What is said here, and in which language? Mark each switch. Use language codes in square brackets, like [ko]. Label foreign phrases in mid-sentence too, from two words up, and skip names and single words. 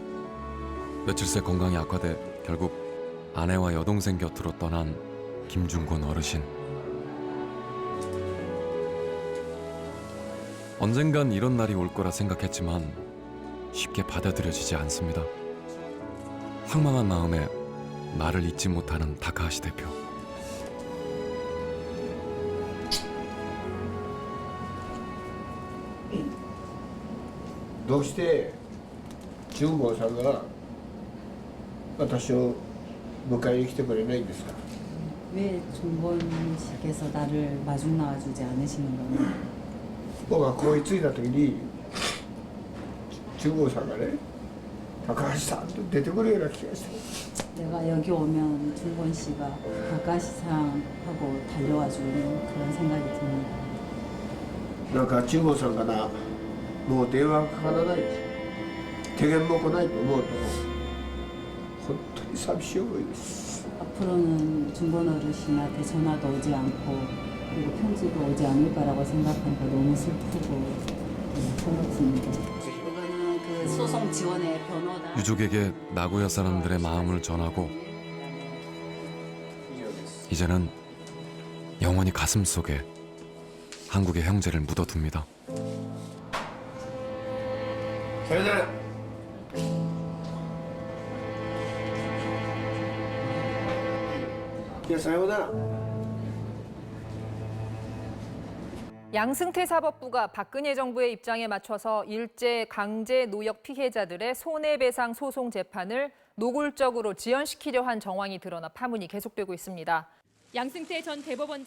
[ko] 며칠 새 건강이 악화돼 결국 아내와 여동생 곁으로 떠난 김중곤 어르신. 언젠간 이런 날이 올 거라 생각했지만 쉽게 받아들여지지 않습니다. 황망한 마음에 말을 잇지 못하는 다카하시 대표. [ja] どうして中郷さんが私を迎えに来てくれないんですか? [ko] 왜 중곤 씨께서 나를 마중 나와주지 않으시는 거냐? [ja] 僕がここに着いた時に中郷さんがね高橋さんと出てくるような気がして [ko] 내가 여기 오면 중곤 씨가 다카시상 하고 달려와 주는 그런 생각이 듭니다. [ja] なんか中郷さんからもう電話がかからない手紙も来ないと思うと本当に寂しい思いです [ko] 앞으로는 중곤 어르신한테 전화도 오지 않고 그리고 편지도 오지 않을 거라고 생각하니까 너무 슬프고 고맙습니다. 이거는 그 소송 지원의 변호다. 유족에게 나고야 사람들의 마음을 전하고 이제는 영원히 가슴 속에 한국의 형제를 묻어둡니다. [ja] それぞれいやさようなら。 [ko] 양승태 사법부가 박근혜 정부의 입장에 맞춰서 일제 강제 노역 피해자들의 손해배상 소송 재판을 노골적으로 지연시키려 한 정황이 드러나 파문이 계속되고 있습니다. 양승태 전 대법원장